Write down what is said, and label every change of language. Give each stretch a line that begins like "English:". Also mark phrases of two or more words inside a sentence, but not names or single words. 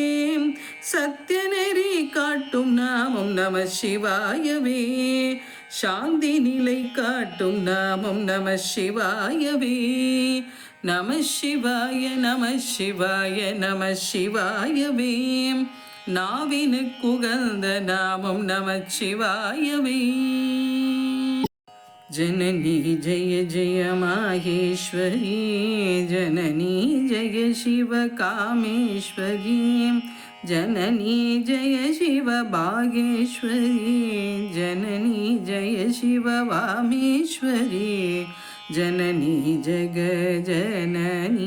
Tamil: சத்திய நெறி காட்டும் நாமம் நம சிவாயவே. சாந்தி நிலை காட்டும் நாமம் நம சிவாயவே. நம சிவாய நம சிவாய நம சிவாயவே. நாவினுக்குகந்த நாமம் நம சிவாயவே.
Hindi: जननी जय जय माहेश्वरी, जननी जय शिव कामेश्वरी, जननी जय शिव भागेश्वरी, जननी जय शिव वामेश्वरी, जननी जग जननी,